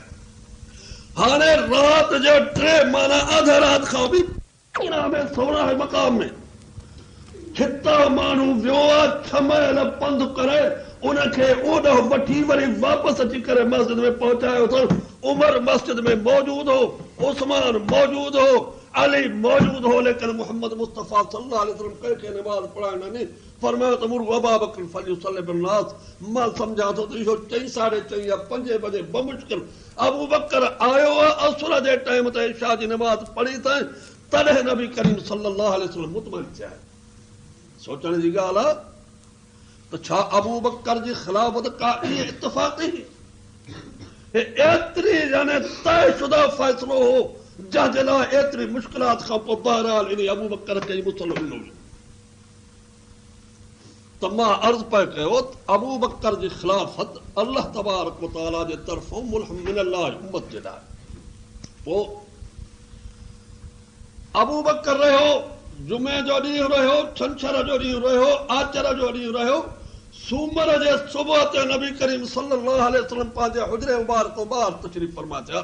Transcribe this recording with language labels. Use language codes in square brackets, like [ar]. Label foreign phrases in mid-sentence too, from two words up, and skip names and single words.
[sd] हाणे राति जो 3 माना अध राति खां बि में 16 मक़ाम में हितां माण्हू वियो आहे, 6 मील पंधु करे उनखे ओॾो वठी वरी वापसि अची करे मस्जिद में पहुचायो अथनि। उमर मस्जिद में मौजूद हो, उस्मान मौजूद हो, अली मौजूद हो, लेकिन मोहम्मद मुस्तफ़ा [ar] صلى الله عليه وسلم [sd] कंहिंखे नमाज़ पढ़ाइण न ॾिनी। फरमायो त [ar] مروا أبا بكر فليصل بالناس. [sd] मां सम्झां थो त इहो 4, 4:30 या 5 बजे बमुश्किल अबू बकर आयो आहे, असुर जे टाइम ते इशा जी नमाज़ पढ़ी अथई, तॾहिं नबी करीम [ar] صلى الله عليه وسلم [sd] मुतमइन थिया। सोचण जी ॻाल्हि आहे त छा अबू बकर जी ख़िलाफ़त का इहे इत्तफ़ाक़ी एतिरी यानी तयशुदा फ़ैसिलो हो जंहिंजे लाइ एतिरी मुश्किलात खां पोइ बहरहाल इन अबू बकर खे मुसलो ॾिनो। त मां अर्ज़ु पियो कयो त अबू बकर जी ख़िलाफ़त [ar] الله تبارك وتعالى [sd] जे तरफ़ां [ar] ملهم من الله [sd] उम्मत जे लाइ। पोइ अबू बकर रहियो, जुमे जो ॾींहुं रहियो, छंछर जो ॾींहुं रहियो, आचर जो ॾींहुं रहियो, सूमर जे सुबुह ते नबी करीम [ar] صلى الله عليه وسلم [sd] पंहिंजे हुजरे मुबारक खां ॿाहिरि तशरीफ़ फरमा थिया।